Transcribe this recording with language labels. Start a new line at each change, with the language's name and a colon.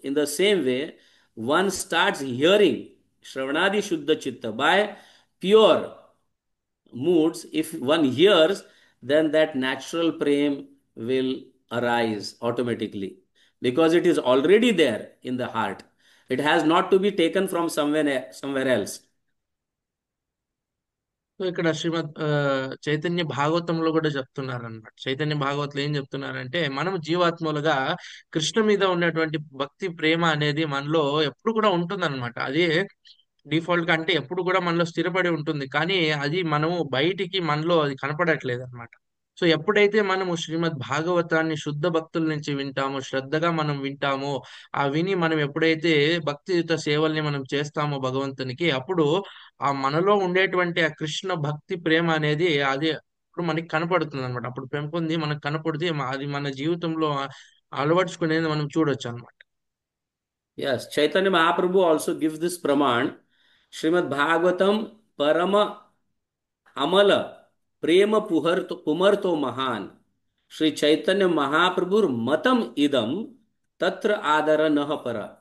English: In the same way, one starts hearing
Sanskrit: Shravanadi Shuddha Chitta
English: by pure moods. If one hears, then that natural prem will arise automatically, because it is already there in the heart. It has not to be taken from somewhere else.
Telugu: So ఇక్కడ చైతన్య భాగవతంలో కూడా చెప్తున్నారు అనమాట. చైతన్య భాగవతంలో ఏం చెప్తున్నారంటే, మనం జీవాత్మలుగా కృష్ణ మీద ఉన్నటువంటి భక్తి ప్రేమ అనేది మనలో ఎప్పుడు కూడా ఉంటుందన్నమాట. అదే డిఫాల్ట్ గా, అంటే ఎప్పుడు కూడా మనలో స్థిరపడి ఉంటుంది. కానీ అది మనము బయటికి మనలో అది కనపడట్లేదు అనమాట. సో ఎప్పుడైతే మనము శ్రీమద్ భాగవతాన్ని శుద్ధ భక్తుల నుంచి వింటామో, శ్రద్ధగా మనం వింటామో, ఆ విని మనం ఎప్పుడైతే భక్తియుత సేవల్ని మనం చేస్తామో భగవంతునికి, అప్పుడు ఆ మనలో ఉండేటువంటి ఆ కృష్ణ భక్తి ప్రేమ అనేది అది ఇప్పుడు మనకి కనపడుతుంది అనమాట. అప్పుడు పెంపొంది మనకు కనపడుతుంది. అది మన జీవితంలో అలవర్చుకునేది మనం చూడొచ్చు అనమాట.
English: Yes, Chaitanya Mahaprabhu also gives this praman.
Sanskrit: Srimad Bhagavatam Parama Amala Prema Pumarto Mahan. Sri Chaitanya Mahaprabhur Matam Idam Tatra Adara Nahapara.